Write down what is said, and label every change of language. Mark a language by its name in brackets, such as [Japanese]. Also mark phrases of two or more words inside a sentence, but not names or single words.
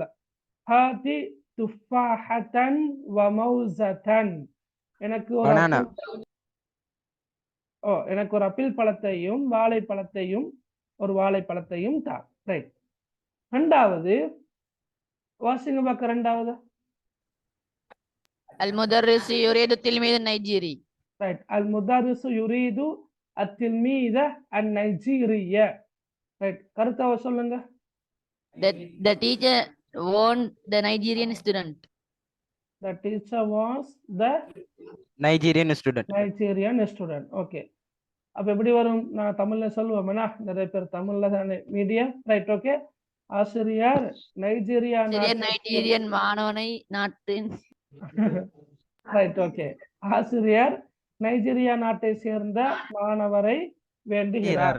[Arabic] هاتِ تفاحةً و موزةً. [Tamil] எனக்கு ஒரு [English] Banana. [Tamil] எனக்கு ஒரு அப்பிள் பழத்தையும் வாழைப்பழத்தையும் ஒரு வாழைப்பழத்தையும் தா. ரைட். ரெண்டாவது வாசிங்க பார்க்க. ரெண்டாவது [Arabic] المدرس يريد التلميذ النيجيري. [Tamil] ரைட். [Arabic] المدرسُ يريدُ التلميذَ النيجيري. [Tamil] ரைட். கருத்தாவ சொல்லுங்க. [English] The teacher warned the Nigerian student. The teacher was the Nigerian student. Nigerian student. [Tamil] ஓகே, அப்ப எப்படி வரும்? நான் தமிழ்ல சொல்லுவேன்னா, நிறைய பேர் தமிழ்ல தானே மீடியம். ரைட், ஓகே. ஆசிரியர் நைஜீரியன் மாணவனை நாட்டின். ரைட், ஓகே. ஆசிரியர் நைஜீரியா நாட்டை சேர்ந்த மாணவரை வேண்டுகிறார்.